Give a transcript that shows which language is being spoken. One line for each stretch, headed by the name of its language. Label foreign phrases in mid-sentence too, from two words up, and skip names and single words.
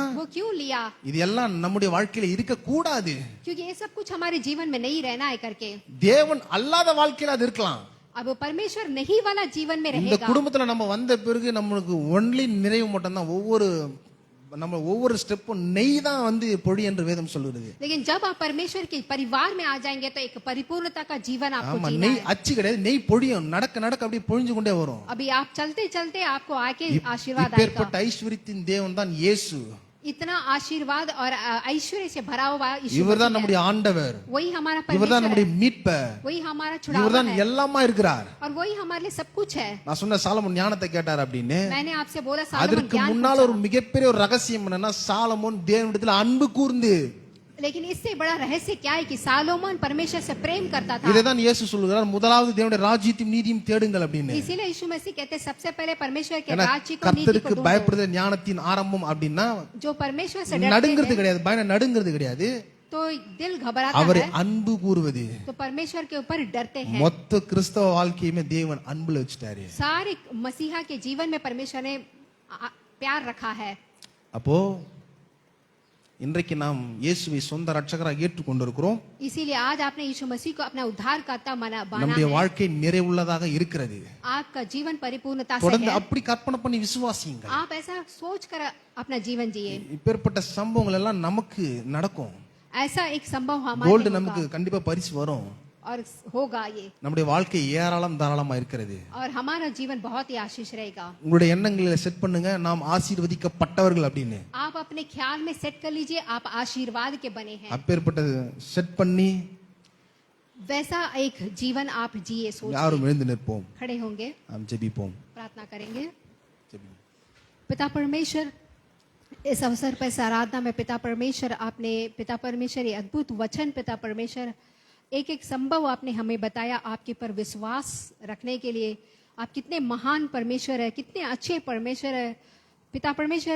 Hindi: वो क्यों लिया?
Tamil: இது எல்லாம் நம்முடைய வாழ்க்கையில இருக்க கூடாது.
Hindi: क्योंकि ये सब कुछ हमारे जीवन में नहीं रहना है करके।
Tamil: தேவன் அல்லாத வாழ்க்கையில அது இருக்கலாம்.
Hindi: अब परमेश्वर नहीं वाला जीवन में
Tamil: இந்த
Hindi: रहेगा।
Tamil: குடும்பத்துல நம்ம வந்த பிறகு நம்மளுக்கு ஒன்லி நிறைவு மட்டும் தான். ஒவ்வொரு நம்ம ஒவ்வொரு ஸ்டெப்பும் நெய் தான் வந்து பொழி என்று வேதம் சொல்லுது.
Hindi: लेकिन जब आप परमेश्वर के परिवार में आ जाएंगे तो एक परिपूर्णता का जीवन आपको
Tamil: ஆமா,
Hindi: जीना
Tamil: நெய்
Hindi: है।
Tamil: அச்சு கிடையாது, நெய் பொழியும், நடக்க நடக்க அப்படியே பொழிஞ்சு கொண்டே வரும்.
Hindi: अभी आप चलते चलते आपको आके आशीर्वाद आएगा।
Tamil: இப்பேற்பட்ட ஐஸ்வரியத்தின் தேவன் தான் இயேசு.
Hindi: इतना आशीर्वाद और ऐश्वर्य से भरा हुआ यीशु
Tamil: இவர்தான்
Hindi: मसीह है।
Tamil: நம்முடைய ஆண்டவர்,
Hindi: वही हमारा
Tamil: இவர்தான்
Hindi: परमेश्वर
Tamil: நம்முடைய
Hindi: है,
Tamil: மீட்பர்,
Hindi: वही हमारा छुड़ावा
Tamil: இவர்தான்
Hindi: है
Tamil: எல்லாமா இருக்கிறார்.
Hindi: और वही हमारे लिए सब कुछ है।
Tamil: நான் சொன்ன சாலமோன் ஞானத்தை கேட்டார் அப்படின்னு.
Hindi: मैंने आपसे बोला सालोमन
Tamil: அதற்கு
Hindi: ज्ञान
Tamil: முன்னால ஒரு
Hindi: पूछा।
Tamil: மிகப்பெரிய ஒரு ரகசியம் என்னன்னா, சாலமோன் தேவனிடத்தில் அன்பு கூர்ந்து,
Hindi: लेकिन इससे बड़ा रहस्य क्या है कि सालोमन परमेश्वर से प्रेम करता था।
Tamil: இதைதான் இயேசு சொல்லுகிறார், முதலாவது தேவனுடைய ராஜ்யத்தையும் நீதியும் தேடுங்கள் அப்படின்னு.
Hindi: इसीलिए यीशु मसीह कहते हैं सबसे पहले परमेश्वर के
Tamil: ஏன்னா
Hindi: राज्य को नीति
Tamil: கர்த்தருக்கு
Hindi: को ढूंढो।
Tamil: பயப்படுதல் ஞானத்தின் ஆரம்பம் அப்படின்னா
Hindi: जो परमेश्वर से डरते
Tamil: நடுங்கிறது
Hindi: हैं
Tamil: கிடையாது, பயம் நடுங்கிறது கிடையாது,
Hindi: तो दिल घबराता
Tamil: அவரை
Hindi: है,
Tamil: அன்பு கூறுவது.
Hindi: तो परमेश्वर के ऊपर डरते हैं।
Tamil: மொத்த கிறிஸ்தவ வாழ்க்கையுமே தேவன் அன்புல வச்சுட்டாரு.
Hindi: सारे मसीहा के जीवन में परमेश्वर ने प्यार रखा है।
Tamil: அப்போ இன்றைக்கு நாம் இயேசுவை சொந்த ரட்சகராக ஏற்றுக்கொண்டிருக்கிறோம்.
Hindi: इसीलिए आज आपने यीशु मसीह को अपना उद्धारकर्ता माना
Tamil: நம்முடைய
Hindi: है।
Tamil: வாழ்க்கை நிறைவுள்ளதாக இருக்கிறது.
Hindi: आपका जीवन परिपूर्णता से
Tamil: தொடர்ந்து
Hindi: है।
Tamil: அப்படி கற்பனை பண்ணி விசுவாசியுங்கள்.
Hindi: आप ऐसा सोच कर अपना जीवन जिए।
Tamil: இப்பேற்பட்ட சம்பவங்கள் எல்லாம் நமக்கு நடக்கும்.
Hindi: ऐसा एक संभव हमारे
Tamil: கோல்டு
Hindi: लिए
Tamil: நமக்கு
Hindi: होगा
Tamil: கண்டிப்பா பரிசு வரும்.
Hindi: और होगा ये,
Tamil: நம்முடைய வாழ்க்கை ஏராளம் தாராளமா இருக்கிறது.
Hindi: और हमारा जीवन बहुत ही आशीष रहेगा।
Tamil: உங்களுடைய எண்ணங்களை செட் பண்ணுங்க, நாம் ஆசீர்வதிக்கப்பட்டவர்கள் அப்படின்னு.
Hindi: आप अपने ख्याल में सेट कर लीजिए आप आशीर्वाद के बने हैं।
Tamil: அப்பேற்பட்ட செட் பண்ணி
Hindi: वैसा एक जीवन आप जिए। सोच
Tamil: யாரும் எழுந்து நிற்போம்,
Hindi: खड़े होंगे,
Tamil: நாம் ஜெபிப்போம்.
Hindi: प्रार्थना करेंगे।
Tamil: ஜெபிப்போம்.
Hindi: पिता परमेश्वर, इस अवसर पर इस आराधना में पिता परमेश्वर आपने पिता परमेश्वर ये अद्भुत वचन पिता परमेश्वर एक एक संभव आपने हमें बताया आपके पर विश्वास रखने के लिए। आप कितने महान परमेश्वर है, कितने अच्छे परमेश्वर है पिता परमेश्वर।